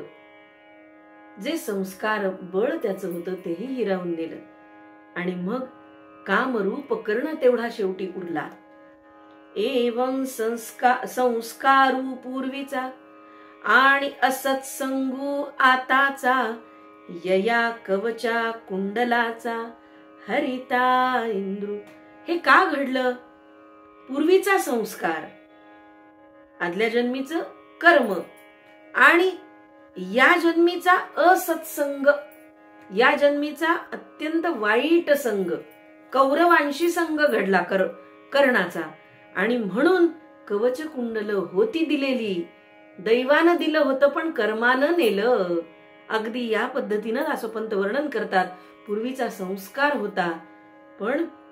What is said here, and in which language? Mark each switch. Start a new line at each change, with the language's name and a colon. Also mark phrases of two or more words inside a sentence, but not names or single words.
Marathi: जे संस्कार बळ त्याचं होतं तेही हिरावून नेलं. आणि मग कामरूप कर्ण तेवढा शेवटी उरला. एवं संस्कारू पूर्वीचा आणि असत्संगू आताचा, यया कवचा कुंडलाचा हरिता इंद्रू. हे का घडलं? पूर्वीचा संस्कार, आदल्या जन्मीचं कर्म आणि या जन्मीचा असत्संग, या जन्मीचा अत्यंत वाईट संग, कौरवांशी संग घडला कर्णाचा. आणि म्हणून कवच कुंडल होती दिलेली, दैवानं दिलं होतं पण कर्मानं नेलं. अगदी या पद्धतीनं दासोपंत वर्णन करतात. पूर्वीचा संस्कार होता पण